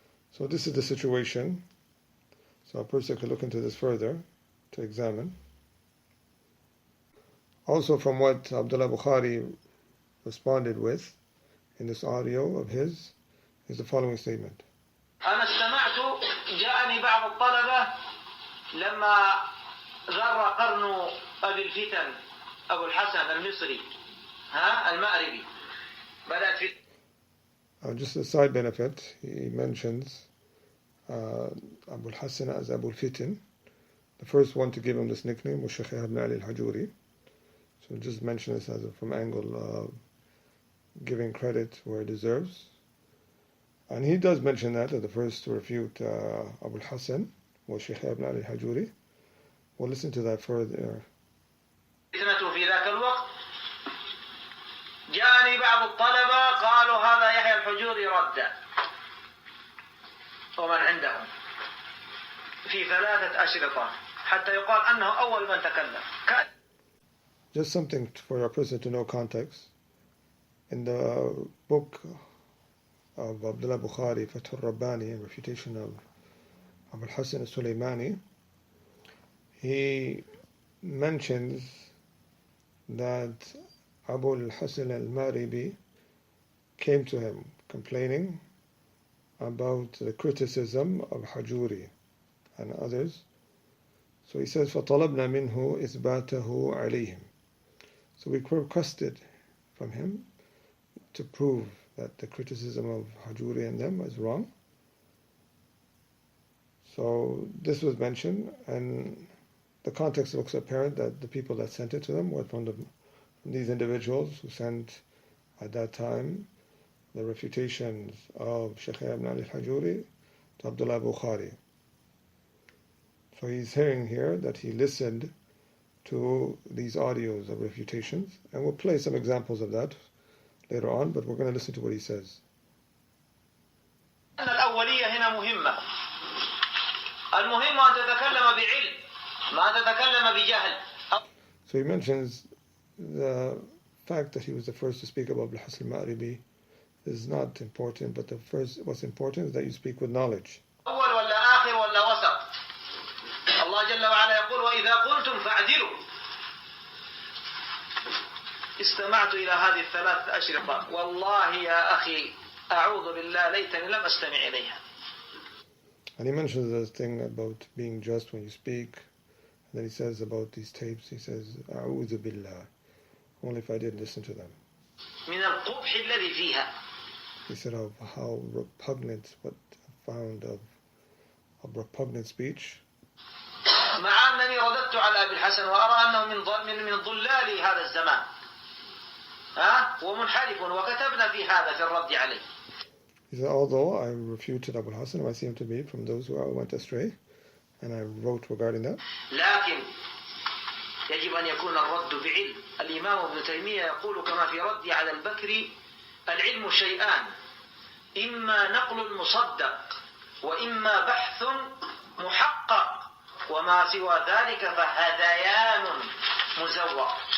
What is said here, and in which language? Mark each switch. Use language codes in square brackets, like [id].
[en] So this is the situation. So a person could look into this further to examine. Also, from what Abdullah Bukhari responded with in this audio of his is the following statement. [ar] أنا استمعت جاءني بعض الطلبة لما غر قرن أبي الفتن أبو الحسن المصري المأربي بدأت في [en] Just a side benefit, he mentions Abu al-Hasan as Abu al-Fitin. The first one to give him this nickname was Shaykh ibn Ali al-Hajuri. So just mention this as from angle giving credit where it deserves. And he does mention that the first to refute Abu al-Hasan was Shaykh ibn Ali al-Hajuri. We'll listen to that further. [ar] في ذاك الوقت جاءني بعض الطلبة قالوا هذا يحيى الحجوري رد ومن عندهم في 3 أشرطة حتى يقال أنه أول من تكلم. [en] Just something for a person to know context. In the book of Abdullah Bukhari, Fath al-Rabbani, in refutation of Abu al-Hasan al-Sulaymani, he mentions that Abu al-Hasan al-Maribi came to him complaining about the criticism of Hajuri and others. So he says, [ar] فَطَلَبْنَا مِنْهُ إِثْبَاتَهُ عَلَيْهِمْ. [en] So we requested from him to prove that the criticism of Hajuri and them is wrong. So this was mentioned, and the context looks apparent that the people that sent it to them were from these individuals who sent at that time the refutations of Shaykh ibn Ali al-Hajuri to Abdullah Bukhari. So he's hearing here that he listened to these audios of refutations, and we'll play some examples of that later on, but we're going to listen to what he says. [ar] الأولية هنا مهمة المهم أن تتكلم بعلم ما تتكلم بجهل. [en] So he mentions the fact that he was the first to speak about al-Hasan al-Ma'ribi is not important, but what's important is that you speak with knowledge. [ar] أول ولا آخر ولا وسط. الله جل وعلا يقول وإذا قلتم فاعدلوا. استمعت إلى هذه الثلاث أشرطة والله يا أخي أعوذ بالله ليتني لم أستمع إليها. [en] And he mentions this thing about being just when you speak. And then he says about these tapes, he says, [ar] أعوذ بالله. [en] Only if I didn't listen to them. [ar] من القبح الذي فيها. [en] He said of how repugnant, what I found of repugnant speech. [ar] مع أنني رددت على أبي الحسن وأرى أنه من ضلال هذا الزمان. ومنحرف وكتبنا في هذا في الرد عليه. [en] He said, although I refuted Abu al-Hasan, I see him to be from those who went astray, and I wrote regarding that. [ar] لكن يجب أن يكون الرد بعلم. الإمام ابن تيمية يقول كما في رد على البكري العلم شيئان إما نقل مصدق وإما بحث محقق وما سوى ذلك فهذيان مزور.